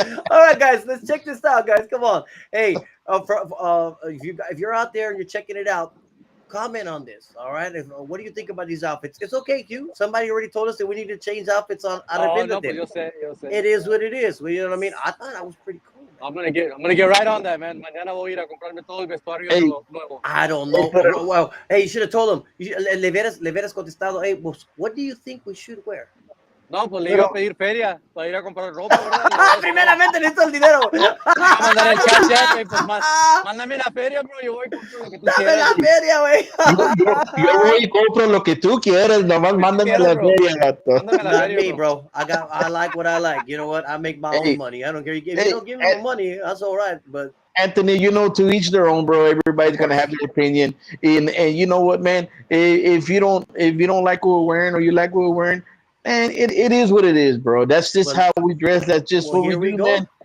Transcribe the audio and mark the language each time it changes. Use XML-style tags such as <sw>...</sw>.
<en>All right, guys, let's check this out, guys. Come on. Hey, if you're out there and you're checking it out, comment on this. All right. What do you think about these outfits? It's okay, Q. Somebody already told us that we need to change outfits on No, but you'll say. It is what it is. Well, you know what I mean? I thought that was pretty cool. I'm gonna get right on that, man.</en> <es>Mañana voy a ir a comprarme todo el vestuario nuevo.</es> <en>I don't know. Well, hey, you should have told him.</en> <es>Le hubieras contestado,</es> <en>hey, pues, what do you think we should wear?</en> <es>No, pues le iba a pedir feria para ir a comprar ropa, ¿verdad? Primeramente necesito el dinero. Mandar el chat, pues mándame la feria, bro. Yo voy a comprar lo que tú Dame quieras. la feria, güey. Yo voy y compro lo que tú quieras, nomás mándame la feria, gato.</es> <en>Not me, bro. I like what I like. You know what? I make my own money. I don't care. If you don't give me the money, that's all right. But Anthony, to each their own, bro. Everybody's gonna have their opinion. And you know what, man? If you don't like what we're wearing or you like what we're wearing, and it is what it is, bro. That's just how we dress. That's just what we do, man.</en>